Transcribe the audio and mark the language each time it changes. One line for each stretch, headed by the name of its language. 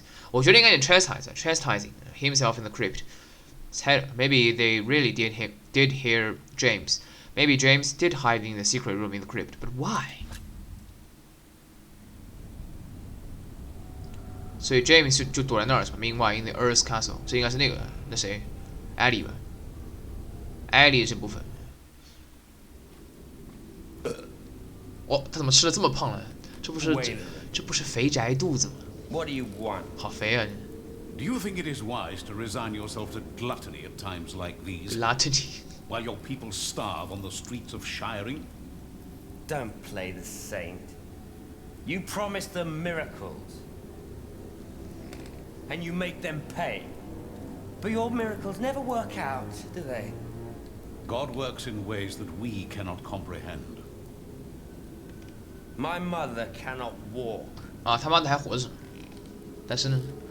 Chinese: 我觉得应该是
English: chastising himself in the crypt. Maybe they really did hear James. Maybe James did hide in the secret room in the crypt, but why?
Chinese: 所以 James 就躲在那儿是吧 ？
English: Meanwhile, in the Earth's castle，
Chinese: 这应该是那谁 ，Ellie 吧 ？Ellie 这部分。哦，他怎么吃的这么胖了？这不是肥宅肚子吗？
English: What do you want?
Chinese: 好肥啊
English: Do you think it is wise to resign yourself to gluttony at times like these, ！Gluttony。 while your people starve on the streets of Shiring? Don't play the saint. You promise them miracles. And you make them pay. But your miracles never work out, do they? God works in ways that we cannot comprehend. My mother cannot walk.
Chinese: 啊，他妈的还活着，但是呢？